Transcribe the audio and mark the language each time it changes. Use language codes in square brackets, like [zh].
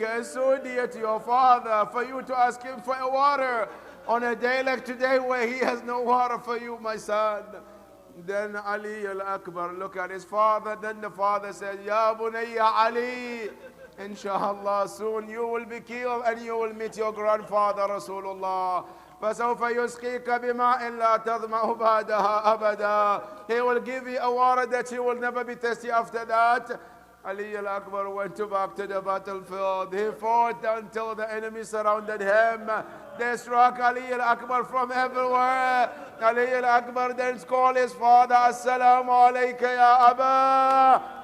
[en] It's so dear to your father for you to ask him for a water on a day like today where he has no water for you, my son. Then Ali al-Akbar looked at his father. Then the father said, [ar] Ya Bunayya Ali, [en] Inshallah soon you will be killed and you will meet your grandfather Rasulullah. [ar] فسوف يسقيك بماء لا تظمأ بعدها أبدا. [en] He will give you a water that you will never be thirsty after that. Ali al-Akbar went back to the battlefield. He fought until the enemy surrounded him. They struck Ali al-Akbar from everywhere. Ali al-Akbar then called his father, [ar] Assalamu alayka ya Aba.